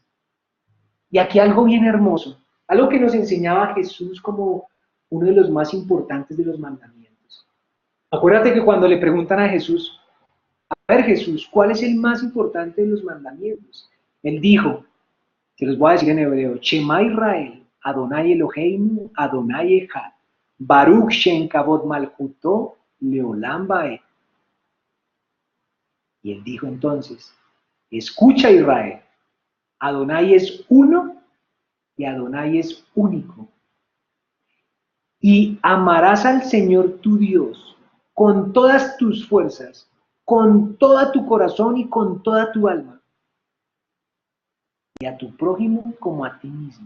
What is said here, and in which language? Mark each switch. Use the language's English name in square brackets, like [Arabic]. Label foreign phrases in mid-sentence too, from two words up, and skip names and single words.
[Spanish] Y aquí algo bien hermoso, algo que nos enseñaba Jesús como uno de los más importantes de los mandamientos. Acuérdate que cuando le preguntan a Jesús, a ver Jesús, ¿cuál es el más importante de los mandamientos? Él dijo, se los voy a decir en hebreo, [Hebrew] שמע ישראל אדני אלהינו אדני אחד ברוך שם כבוד מלכותו לעולם ועד. [Spanish] Y él dijo entonces, escucha Israel, Adonai es uno y Adonai es único. Y amarás al Señor tu Dios con todas tus fuerzas, con todo tu corazón y con toda tu alma, y a tu prójimo como a ti mismo.